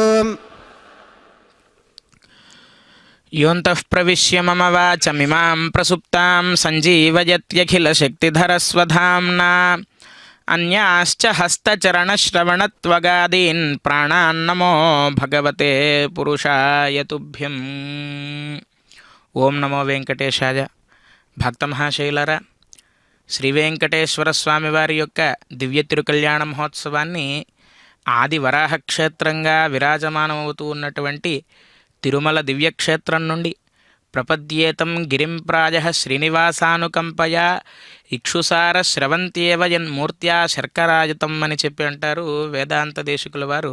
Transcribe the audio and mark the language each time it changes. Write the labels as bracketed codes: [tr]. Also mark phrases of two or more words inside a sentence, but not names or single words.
[sa] योऽन्तः प्रविश्य मम वाचमिमां प्रसुप्तां सञ्जीवयत्यखिलशक्तिधरस्वधाम्ना अन्याश्च हस्तचरणश्रवणत्वगादीन् प्राणान्नमो भगवते पुरुषाय तुभ्यम्. ఓం నమో వెంకటేశాయ. [te] భక్త మహాశైలరా, శ్రీ వెంకటేశ్వర స్వామి వారి యొక్క దివ్య తిరుకల్యాణ మహోత్సవాన్ని ఆది వరాహ క్షేత్రంగా విరాజమానమవుతూ ఉన్నటువంటి తిరుమల దివ్యక్షేత్రం నుండి [sa] ప్రపద్యేతం గిరిం ప్రాయ శ్రీనివాసానుకంపయా ఇక్షుసార స్రవంత్యేవ యన్మూర్త్యా శర్కరాయుతం [te] అని చెప్పి అంటారు వేదాంత దేశికుల వారు.